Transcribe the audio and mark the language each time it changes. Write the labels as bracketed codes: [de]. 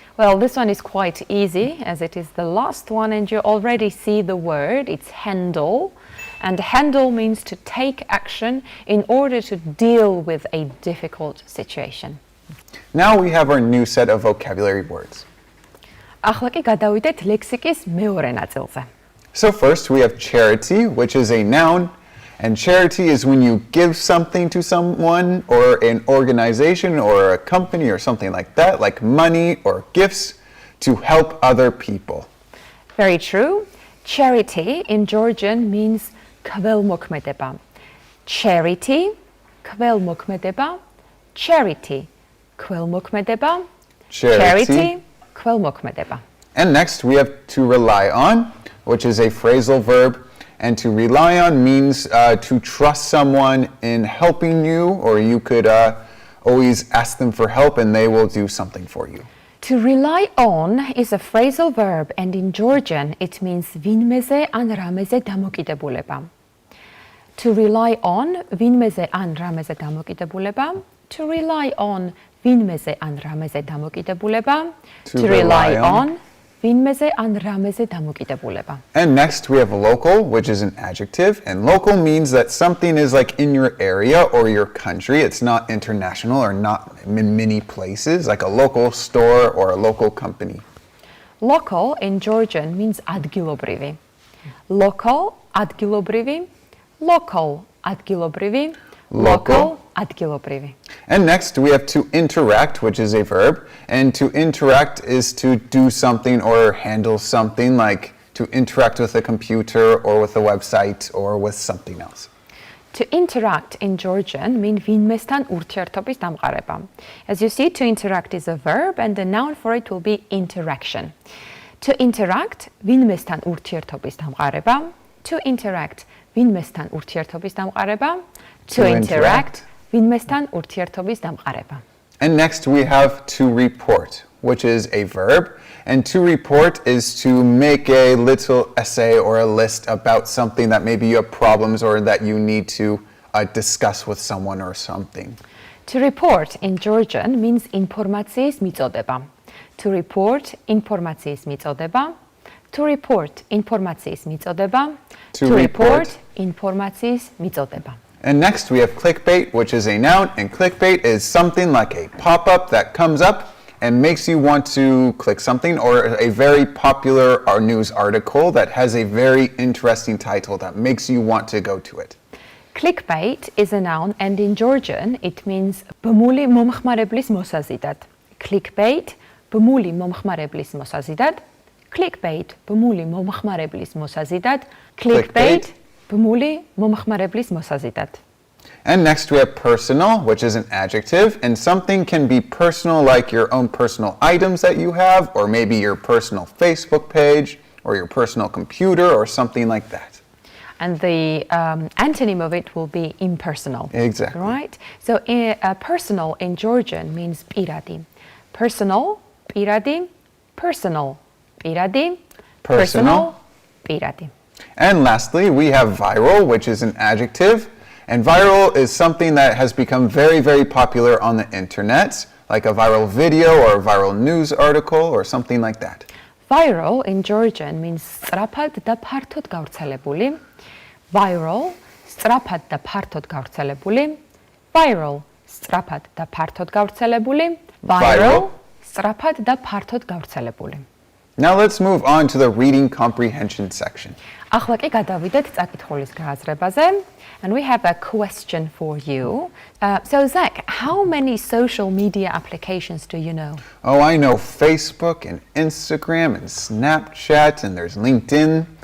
[en] Well, this one is quite easy, as it is the last one, and you already see the word. It's handle. And handle means to take action in order to deal with a difficult situation. Now we have our new set of vocabulary words. [ka] ახლა კი გადავიდეთ ლექსიკის მეორე ნაწილზე. [en] So first we have charity, which is a noun. And charity is when you give something to someone or an organization or a company or something like that, like money or gifts to help other people. Very true. Charity in Georgian means ქველმოქმედება. Charity, ქველმოქმედება. Charity, ქველმოქმედება. Charity, ქველმოქმედება. And next we have to rely on, which is a phrasal verb. And to rely on means to trust someone in helping you, or you could always ask them for help and they will do something for you. To rely on is a phrasal verb, and in Georgian it means [ka] ვინმეზე ან რამეზე დამოკიდებულება. To rely on, ვინმეზე ან რამეზე დამოკიდებულება. To rely on, ვინმეზე ან რამეზე დამოკიდებულება. To rely on, ვინმეზე ან რამეზე დამოკიდებულება. [en] And next we have local, which is an adjective, and local means that something is like in your area or your country. It's not international or not in many places, like a local store or a local company. Local in Georgian means ადგილობრივი. Local, ადგილობრივი. Local, ადგილობრივი. Local, ადგილობრივი. And next we have to interact, which is a verb. And to interact is to do something or handle something, like to interact with a computer or with a website or with something else. To interact in Georgian means [ka] ვინმესთან ურთიერთობის დამყარება. [en] As you see, to interact is a verb and the noun for it will be interaction. [ka] To interact, ვინმესთან ურთიერთობის დამყარება. To interact, ვინმესთან ურთიერთობის დამყარება. To interact, ვინმესთან ურთიერთობის დამყარება. [en] And next we have to report, which is a verb, and to report is to make a little essay or a list about something that maybe you have problems or that you need to discuss with someone or something. To report in Georgian means [ka] ინფორმაციის მიწოდება. To report ინფორმაციის მიწოდება. To report ინფორმაციის მიწოდება. [en] To report [ka] ინფორმაციის მიწოდება. [en] And next we have clickbait, which is a noun, and clickbait is something like a pop-up that comes up and makes you want to click something, or a very popular news article that has a very interesting title that makes you want to go to it. Clickbait is a noun, and in Georgian it means [ka] ბმული მომხმარებლის მოსაზიდად. Clickbait ბმული მომხმარებლის მოსაზიდად. Clickbait ბმული მომხმარებლის მოსაზიდად. Clickbait ბმული მომხმარებლის მოსაზიდად. [en] And next we have personal, which is an adjective, and something can be personal like your own personal items that you have, or maybe your personal Facebook page, or your personal computer, or something like that. And the antonym of it will be impersonal. Exactly. Right? So personal in Georgian means პირადი. Personal, პირადი, personal, პირადი, personal, პირადი. And lastly, we have viral, which is an adjective. And viral is something that has become very, very popular on the internet, like a viral video or a viral news article or something like that. Viral in Georgian means [ka] სწრაფად და ფართოდ გავრცელებული. Viral, სწრაფად და ფართოდ გავრცელებული. Viral, სწრაფად და ფართოდ გავრცელებული. Viral, სწრაფად და ფართოდ გავრცელებული. [en] Now let's move on to the reading comprehension section. [ka] ახლა კი გადავიდეთ წაკითხულის გააზრებაზე, [en] and we have a question for you. So Zach, how many social media applications do you know? Oh, I know Facebook and Instagram and Snapchat, and there's LinkedIn.